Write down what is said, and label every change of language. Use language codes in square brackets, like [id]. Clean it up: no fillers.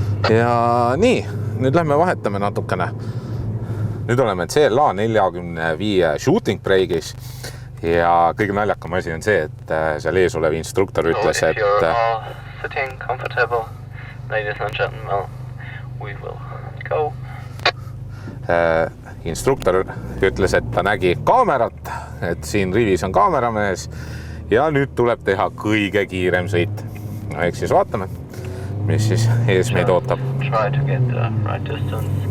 [et] Ja nii, nüüd lähme vahetame natukene. Nüüd oleme CLA 45 shooting break'is ja kõige naljakam asi on see, et seal ees olev instruktor ütles, et [en] sitting comfortable, ladies and gentlemen, we will go. [et] Instruktor ütles, et ta nägi kaamerat, et siin rivis on kaameramees ja nüüd tuleb teha kõige kiirem sõit. No, eks siis vaatame, mis siis ees meid ootab. [en] Try to get the right distance.